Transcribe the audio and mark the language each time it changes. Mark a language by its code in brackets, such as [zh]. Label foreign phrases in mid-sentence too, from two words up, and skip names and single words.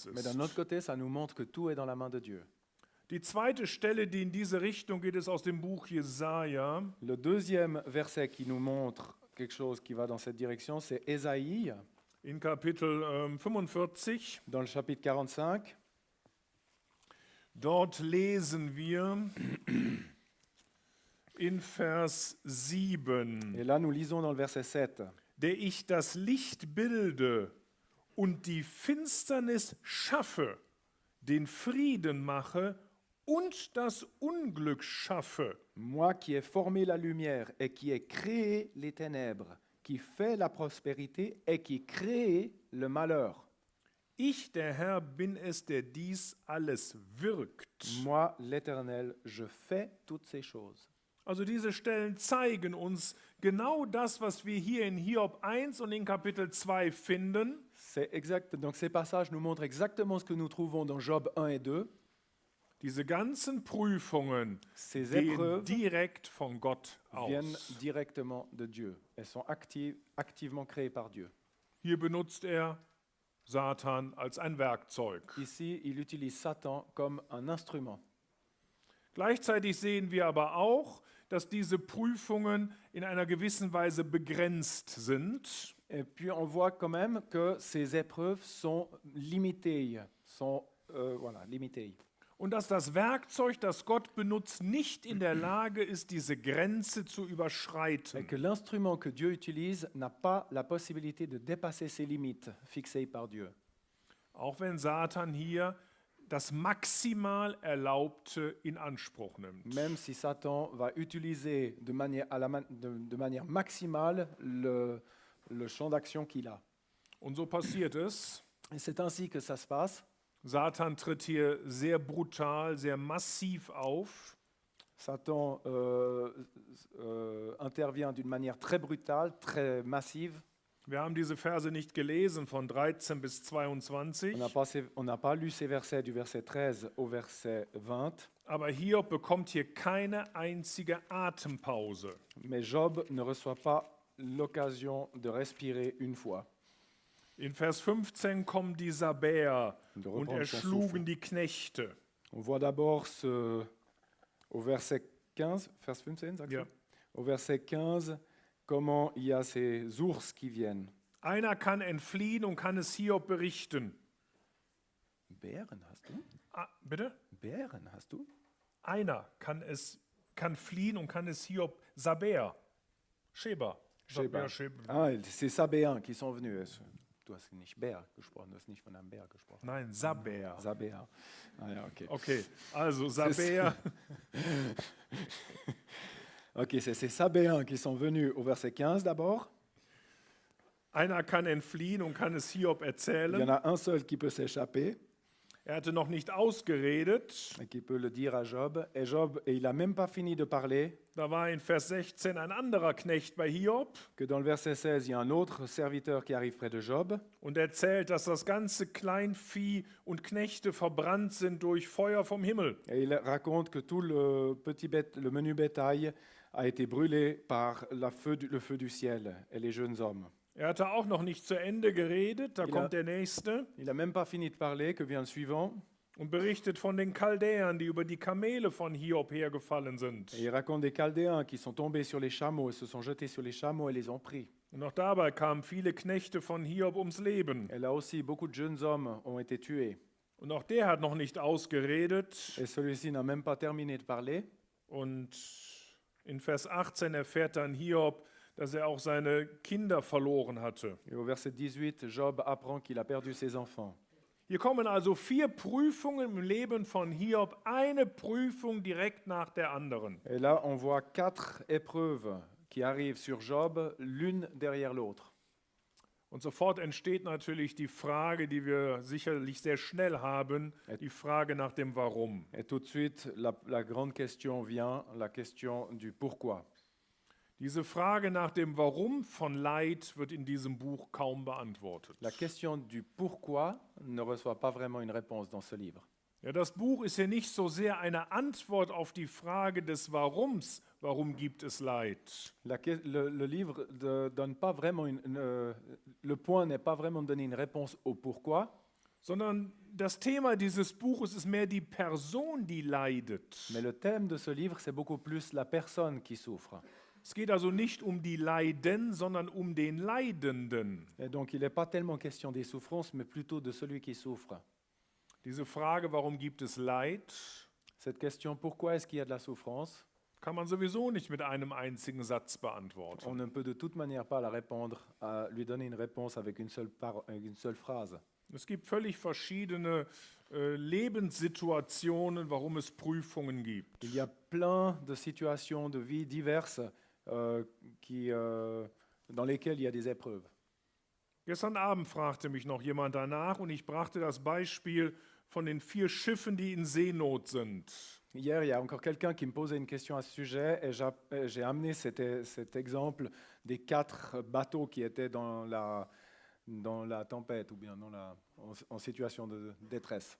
[fr] Mais d'un [de] ist. [fr] autre côté, ça nous montre que tout est dans la main de Dieu. [de] Die zweite Stelle, die in diese Richtung geht, ist aus dem Buch Jesaja. [fr] Le deuxième verset qui nous montre quelque chose qui va dans cette direction, c'est Ésaïe, [de] In Kapitel 45. [fr] dans le chapitre 45. [de] Dort lesen wir in Vers 7. [fr] Et là, nous lisons dans le verset 7. [de] Der ich das Licht bilde und die Finsternis schaffe, den Frieden mache und das Unglück schaffe. [fr] Moi qui ai formé la lumière et qui ai créé les ténèbres, qui fait la prospérité et qui crée le malheur. [de] Ich, der Herr, bin es, der dies alles wirkt. [fr] Moi, l'Éternel, je fais toutes ces choses. [de] Also diese Stellen zeigen uns genau das, was wir hier in Hiob 1 und in Kapitel 2 finden. [fr] C'est exact. Donc ces passages nous montrent exactement ce que nous trouvons dans Job 1 et 2. [de] Diese ganzen Prüfungen [fr] Ces [de] gehen [fr] épreuves [de] direkt von Gott [fr] viennent [de] aus. [fr] directement de Dieu. Elles sont activement créées par Dieu. [de] Hier benutzt er Satan als ein Werkzeug. [fr] Ici, il utilise Satan comme un instrument. [de] Gleichzeitig sehen wir aber auch, dass diese Prüfungen in einer gewissen Weise begrenzt sind. [fr] Et puis on voit quand même que ces épreuves sont limitées, limitées. [de] Und dass das Werkzeug, das Gott benutzt, nicht in der Lage ist, diese Grenze zu [fr] Et [de] überschreiten. [fr] que l'instrument que Dieu utilise n'a pas la possibilité de dépasser ces limites fixées par Dieu. [de] Auch wenn Satan hier das maximal Erlaubte in Anspruch nimmt. [fr] Même si Satan va utiliser de manière maximale le champ d'action qu'il a. [de] Und so passiert es. [fr] Et c'est ainsi que ça se passe. [de] Satan tritt hier sehr brutal, sehr massiv auf. [fr] Satan intervient d'une manière très brutale, très massive. [de] Wir haben diese Verse nicht gelesen von 13 bis 22, [fr] On n'a pas lu ces versets du verset 13 au verset 20, [de] aber Hiob bekommt hier keine einzige Atempause. [fr] mais Job ne reçoit pas l'occasion de respirer une fois. [de] In Vers 15 kommen die Sabäer [fr] De [de] und [fr] reprendre son [de] erschlugen [fr] souffle. [de] die Knechte. [fr] On voit d'abord au verset 15, vers 15, [de] sagst Ja. du? [fr] Au verset 15, comment il y a ces ours qui viennent. [de] Einer kann entfliehen und kann es Hiob berichten. Bären hast du? Bitte? Bären hast du? Einer kann fliehen und kann es Hiob, Sabäer, Sheba. Sheba. Sheba. [fr] Ah, c'est Sabéens qui sont venus. [de] Du hast nicht Bär gesprochen, du hast nicht von einem Bär gesprochen. Nein, Sabäer. [fr] Sabéens. Ah ja, okay. [de] Okay, also Sabäer, [fr] Ok, c'est ces Sabéens qui sont venus au verset 15 d'abord. [de] einer kann entfliehen und kann es Hiob [fr] Il y en [de] erzählen. [fr] a un seul qui peut s'échapper [de] Er hatte noch nicht ausgeredet. [fr] et qui peut le dire à Job. Et Job, et il n'a même pas fini de parler [de] Da war in Vers 16 ein anderer Knecht bei Hiob [fr] que dans le verset 16, il y a un autre serviteur qui arrive près de Job [de] und erzählt, dass das ganze Kleinvieh und Knechte verbrannt sind durch Feuer vom Himmel. [fr] et il raconte que tout le menu bétail a été brûlé par le feu du ciel et les jeunes hommes. [de] Er hatte auch noch nicht zu Ende geredet, da Ja. kommt der Nächste [fr] Il n'a même pas fini de parler, que vient le suivant. [de] und berichtet von den Chaldäern, die über die Kamele von Hiob hergefallen sind. [fr] Et il raconte des Chaldéens qui sont tombés sur les chameaux et se sont jetés sur les chameaux et les ont pris. [de] Und auch dabei kamen viele Knechte von Hiob ums Leben. [fr] Et là aussi, beaucoup de jeunes hommes ont été tués. [de] Und auch der hat noch nicht ausgeredet. [fr] Et celui-ci n'a même pas terminé de parler. [de] Und in Vers 18 erfährt dann Hiob, dass er auch seine Kinder verloren hatte. [fr] Et au verset 18, Job apprend qu'il a perdu ses enfants. [de] Hier kommen also 4 Prüfungen im Leben von Hiob, eine Prüfung direkt nach der anderen. [fr] Et là, on voit 4 épreuves qui arrivent sur Job, l'une derrière l'autre. [de] Und sofort entsteht natürlich die Frage, die wir sicherlich sehr schnell haben, die Frage nach dem Warum. [fr] Et tout de suite, la grande question vient, la question du pourquoi. [de] Diese Frage nach dem Warum von Leid wird in diesem Buch kaum beantwortet. [fr] La question du pourquoi ne reçoit pas vraiment une réponse dans ce livre. [de] Ja, das Buch ist hier nicht so sehr eine Antwort auf die Frage des Warums, warum gibt es Leid, [fr] Le livre ne donne pas vraiment le point n'est pas vraiment de donner une réponse au pourquoi, [de] sondern das Thema dieses Buches ist mehr die Person, die leidet. [fr] mais le thème de ce livre, c'est beaucoup plus la personne qui souffre. [de] Es geht also nicht um die Leiden, sondern um den Leidenden. [fr] Et donc, il n'est pas tellement question des souffrances, mais plutôt de celui qui souffre. [de] Diese Frage, warum gibt es Leid, [fr] Cette question, pourquoi est-ce qu'il y a de la souffrance, [de] kann man sowieso nicht mit einem einzigen Satz [fr] on [de] beantworten. [fr] ne peut de toute manière pas la répondre, lui donner une réponse avec une seule phrase. [de] Es gibt völlig verschiedene Lebenssituationen, warum es Prüfungen gibt. [fr] Il y a plein de situations de vie diverses dans lesquelles il y a des épreuves. [de] Gestern Abend fragte mich noch jemand danach und ich brachte das Beispiel von den 4 Schiffen, die in Seenot sind. [fr] Hier, il y a encore quelqu'un qui me posait une question à ce sujet et j'ai amené cet exemple des 4 bateaux qui étaient dans la tempête ou bien en situation de détresse.